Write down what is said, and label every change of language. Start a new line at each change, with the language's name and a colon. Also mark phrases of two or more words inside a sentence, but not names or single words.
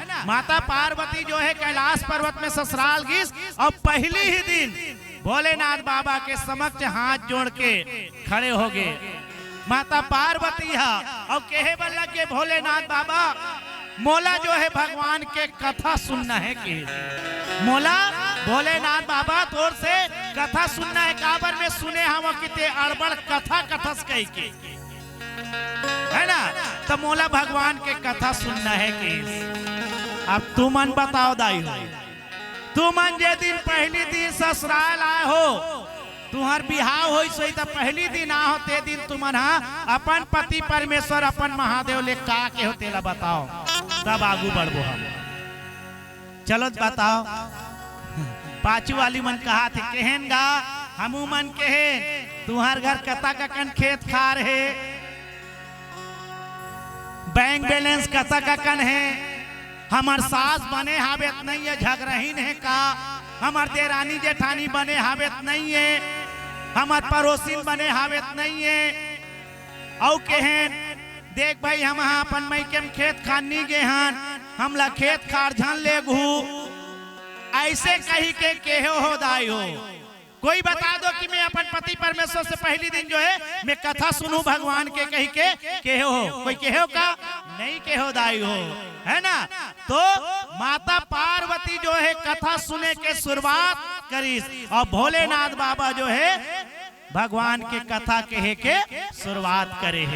Chhattisgarhi: माता पार्वती जो है कैलाश पर्वत में ससुराल गीस और पहली ही दिन भोलेनाथ बाबा के समक्ष हाथ जोड़ के खड़े हो गए माता पार्वती है और कहे बल्ला के भोलेनाथ बाबा मोला जो है भगवान के कथा सुनना है कि मोला भोलेनाथ बाबा तोर से कथा सुनना है। काबर में सुने हम किते अड़बड़ कथा कथस कह के है ना। तो मोला भगवान के कथा सुनना है कि अब तू मन बताओ दाई हो तू मन जे दिन पहली दिन ससुराल आए हो तुम्हार बिहाव हो सोई तो पहली दिन आ होते दिन तुमन अपन पति परमेश्वर अपन महादेव ले का के होते ला बताओ तब आगू बढ़बो हम। चलो बताओ पाचू वाली मन कहा थे केहन गा हमू मन केहन तुम्हार घर कता कन खेत खार है बैंक बैलेंस कता कन है हमार सास बने हावेत नहीं है झगड़हीन है का हमार देरानी जेठानी बने हावेत नहीं है हमार पड़ोसिन बने हावेत नहीं है। औ केहन देख भाई हम अपन मई के खेत खानी गे हन हमला खेत खार झन ले घू ऐसे कही के केहो हो दाई हो। कोई बता दो कि मैं अपन पति परमेश्वर से पहली दिन जो है मैं कथा सुनूं भगवान के कही के केहो हो। कोई केहो का नहीं केहो दाई हो है ना। तो माता पार्वती जो है कथा सुने के शुरुआत करी और भोलेनाथ बाबा जो है भगवान के कथा कहे के शुरुआत करे है।